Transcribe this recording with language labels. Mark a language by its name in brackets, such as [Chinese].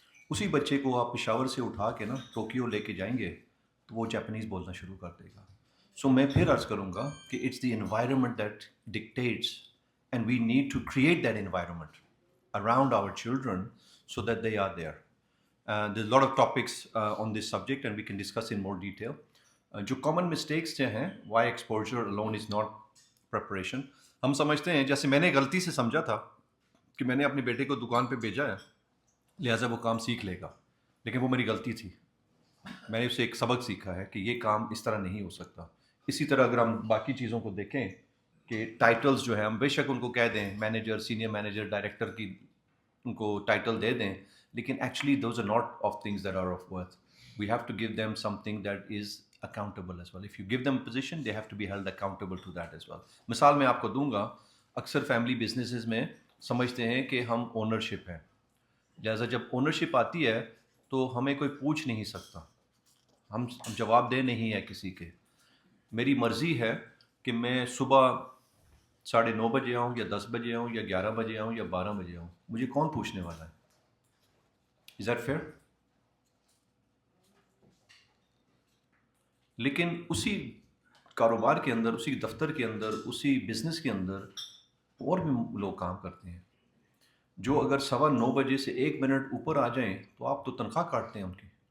[Urdu] اسی بچے کو آپ پشاور سے اٹھا کے نا ٹوکیو لے کے جائیں گے تو وہ جاپانیز بولنا شروع کر دے گا. [English] so [Urdu] میں پھر عرض کروں گا کہ [English] It's the environment that dictates, and we need to create that environment around our children so that they are there. There's a lot of topics on this subject and we can discuss in more detail. جو common mistakes [Urdu] جو ہیں, [English] why exposure alone is not preparation. [Urdu] ہم سمجھتے ہیں, جیسے میں نے غلطی سے سمجھا تھا کہ میں نے اپنے بیٹے کو دکان پہ بھیجا ہے لہٰذا وہ کام سیکھ لے گا, لیکن وہ میری غلطی تھی. میں نے اسے ایک سبق سیکھا ہے کہ یہ کام اس طرح نہیں ہو سکتا. اسی طرح اگر ہم باقی چیزوں کو دیکھیں کہ ٹائٹلز جو ہیں, ہم بے شک ان کو کہہ دیں مینیجر, سینئر مینیجر, ڈائریکٹر کی ان کو ٹائٹل دے دیں, لیکن [English] Actually those are not of things that are of worth. We have to give them something that is accountable as well. If you give them position they have to be held accountable to that as well. [Urdu] مثال میں آپ کو دوں گا, اکثر family businesses میں سمجھتے ہیں کہ ہم اونرشپ ہیں, لہٰذا جب اونرشپ آتی ہے تو ہمیں کوئی پوچھ نہیں سکتا, ہم جواب دہ نہیں ہے کسی کے. میری مرضی ہے کہ میں صبح 9:30 بجے آؤں یا 10 بجے آؤں یا 11 بجے آؤں یا 12 بجے آؤں, مجھے کون پوچھنے والا ہے؟ [English] Is that fair? [Urdu] لیکن اسی کاروبار کے اندر, اسی دفتر کے اندر, اسی بزنس کے اندر اور بھی لوگ کام کرتے ہیں جو اگر 9:15 بجے سے 1 منٹ اوپر آ جائیں تو آپ تو تنخواہ کاٹتے ہیں ان کی.